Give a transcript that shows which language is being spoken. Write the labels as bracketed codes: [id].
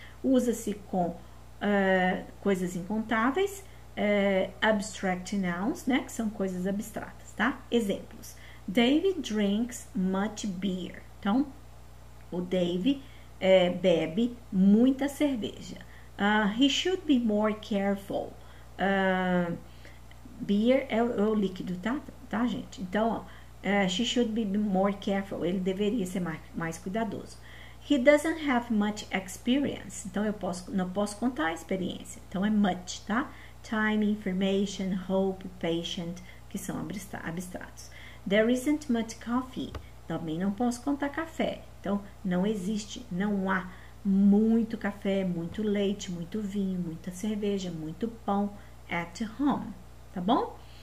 [pt] Usa-se com coisas incontáveis, [en] abstract nouns, [pt] né? Que são coisas abstratas, tá? Exemplos. [en] David drinks much beer. [pt] Então, o Dave bebe muita cerveja. [en] He should be more careful. [pt] Beer é o líquido, tá, gente? [en] Então, she should be more careful. [pt] Ele deveria ser mais cuidadoso. [en] He doesn't have much experience. [pt] Então, eu não posso contar a experiência. Então, é much, tá? [en] Time, information, hope, patient, [pt] que são abstratos. [en] There isn't much coffee. [pt] Também não posso contar café. Então, não existe, não há muito café, muito leite, muito vinho, muita cerveja, muito pão [en] at home. [pt] Tá bom?